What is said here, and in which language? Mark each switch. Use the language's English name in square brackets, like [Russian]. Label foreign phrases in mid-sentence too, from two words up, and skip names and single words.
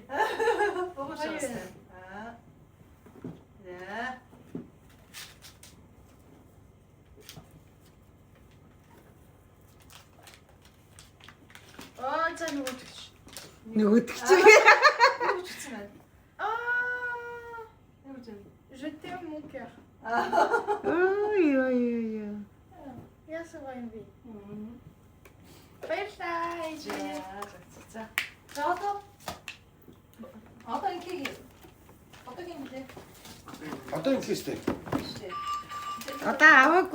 [Mongolian] Богошоостай. Яа. За нөгөөч. Нөгөөдгч. Юу чицсэн байна? Юу ч юм. [French] Je t'aime mon cœur. [Mongolian] Ой. Яасан гоё би. Баярлалаа. За. За одоо ингээ. Одоо ингээ. Одоо юм хийстэй. Одоо аваагүй